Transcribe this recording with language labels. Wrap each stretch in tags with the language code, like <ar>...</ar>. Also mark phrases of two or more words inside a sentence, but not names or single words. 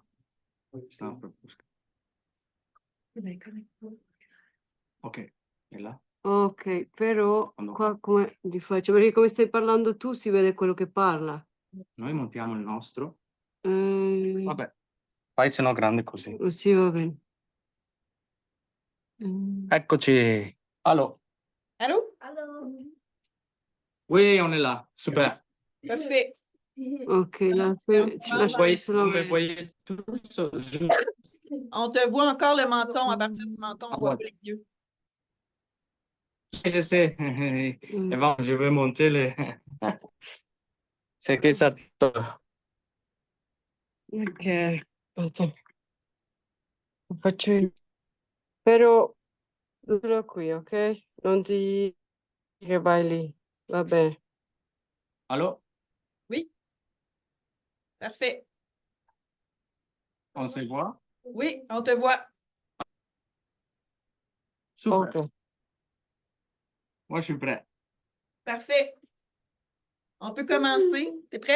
<it>Stavo per buscare. Ok, e là? Ok, però Quando qua come li faccio? Perché come stai parlando tu si vede quello che parla. noi montiamo il nostro. Eh, Vabbè, fai se no grande così. sì, va bene. Eccoci.</it> <fr>Allô? Allô? Oui, on est là. Super. Parfait.</fr> <it>Ok, là, ci</it> <fr>Vous</fr> <it>lascio</it> <fr>voyez,</fr> <it>solo</it> <fr>vous me</fr> <it>vedere.</it> <fr>voyez tous? On te voit encore le menton. À partir du menton, on voit pas les yeux. Je sais. Et bon, je vais monter les... C'est que ça...</fr> <it>Ok, aspetta. Lo faccio io. Però solo qui, ok? Non ti che vai lì. Va bene.</it> <fr>Allô? Oui. Parfait. On se voit? Oui, on te voit. Super. Ok. Moi, je suis prêt. Parfait. On peut commencer. T'es prêt?</fr>